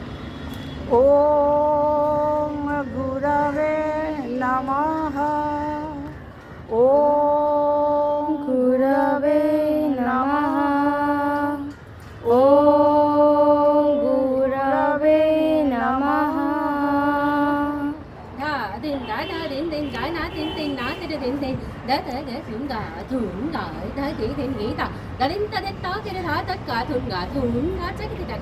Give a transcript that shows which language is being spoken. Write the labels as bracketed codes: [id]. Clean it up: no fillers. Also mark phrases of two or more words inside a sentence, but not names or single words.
[sa] ओम गुरवे नमः। ओम गुरवे नमः। ओम गुरवे नमः। धा दिन दा दिन जा ना तिन ना तेरे दिन दा धुन गा धा गी धा दलिन ता तेरे धा तक का धुन गा चक गा